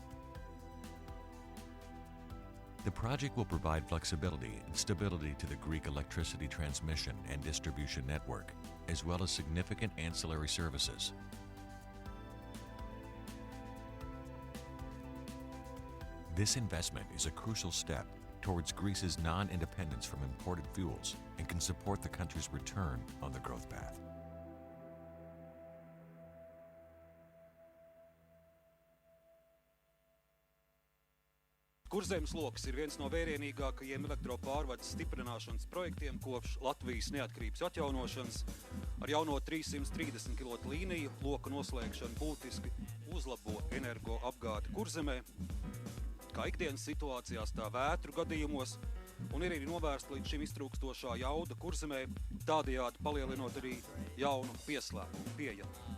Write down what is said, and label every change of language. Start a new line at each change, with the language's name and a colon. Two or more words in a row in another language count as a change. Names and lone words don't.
English: The project will provide flexibility and stability to the Greek electricity transmission and distribution network, as well as significant ancillary services. This investment is a crucial step towards Greece's non-independence from imported fuels and can support the country's return on the growth path.
Latvian: Kurzemes loks ir viens no vērienīgākajiem elektropārvades stiprināšanas projektiem kopš Latvijas neatkarības atjaunošanas. Ar jauno 330 kV līniju loka noslēgšana būtiski uzlabo energoapgādi Kurzemē, kā ikdienas situācijās tā vētru gadījumos, un ir arī novērsta līdz šim iztrūkstošā jauda Kurzemē, tādējādi palielinot arī jaunu pieslēgumu pieejamu.